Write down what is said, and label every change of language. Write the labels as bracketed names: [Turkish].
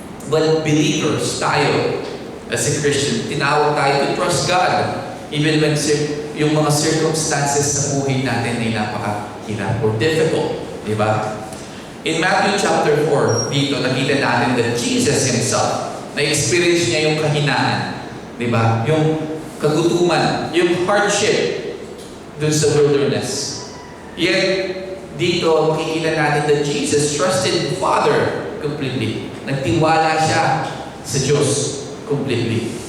[English] But believers, tayo, as a Christian, [Filipino] tinawag tayo [English] to trust God. Even when [Filipino] yung mga circumstances sa buhay natin ay napakahirap [English] or difficult. [Filipino] Di ba? [English] In Matthew chapter 4, [Filipino] dito nakita natin [English] that Jesus Himself, [Filipino] na-experience niya yung kahinaan. Di ba? Yung kagutuman, yung hardship dun sa wilderness. [English] Yet, [Filipino] dito makikita natin [English] that Jesus trusted the Father completely. [Filipino] Nagtiwala siya sa Diyos completely.